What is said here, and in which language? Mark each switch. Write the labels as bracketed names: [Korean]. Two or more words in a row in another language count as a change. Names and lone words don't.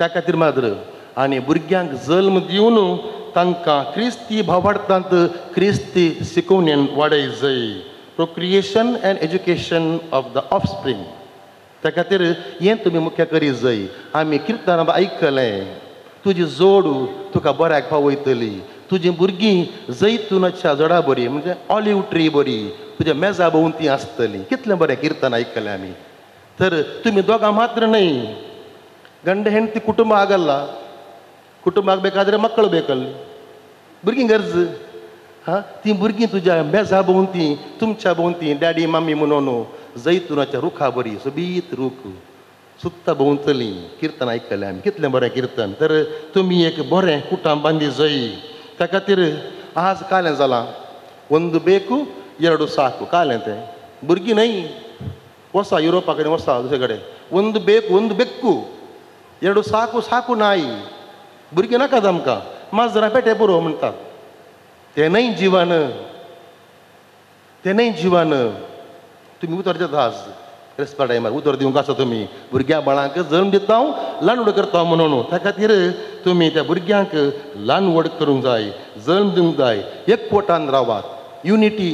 [Konkani] खातीर मात्र आनी भुरग्यांक जल्म दिवन तांकां क्रिस्ती भावार्थांत क्रिस्ती शिकोवणेन वाडय जंय [English] procreation and education of the offspring [Konkani] त्या खातीर हें तुमी मुख्य करी जंय आमी किर्तनां आयकलें तुजी जोड तुका बऱ्याक पावयतली तुजीं भुरगीं जैतुनाच्या झाडां बरी म्हणजे [English] olive tree [Konkani] बरी तुज्या मेजा भोंवती आसतली कितलें बरें किर्तन आयकलें आमी तर तुमी दोगां मात्र न्हय गंड हेंडती कुटुंब ಆಗಲ್ಲ कुटुंबाक [Kannada] ಬೇಕಾದ್ರೆ ಮಕ್ಕಳು ಬೇಕಲ್ಲಿ [Konkani] भुरगीं गरज ती भुरगीं तुज्या मेजा भोंवती तुमच्या भोंवती [English] daddy mummy [Konkani] म्हणून जैतुनाच्या रुखा बरी सोबीत रूख सुत्ता भोंवतली किर्तन आयकलें आमी कितलें बरें किर्तन तर तुमी एक बरें कुटुंब बांदी जंय त्या खातीर आज कालें जालां [Kannada] ಒಂದು ಬೇಕು ಎರಡು ಸಾಕು [Konkani] ಕಾಲೆं तें भुरगीं न्हय वसा युरोपा कडेन वसा दुसरे कडेन [Kannada] ಒಂದು ಬೇಕು ಒಂದು ಬೆಕ್ಕು ಎರಡು ಸಾಕು ಸಾಕು [Konkani] नाई भुरगीं नाकात आमकां माजरां पेटे पुरो म्हणटात तें न्हय जिवन तें न्हय जिवन तुमी उतर दिता आज रेस्पा टायमार उतर दिवंक आसा तुमी भुरग्या बाळांक जल्म दिता ल्हान व्हड करता म्हणून त्या खातीर तुमी त्या भुरग्यांक ल्हान व्हड करूंक जाय जल्म दिवंक जाय एकवटान रावात युनिटी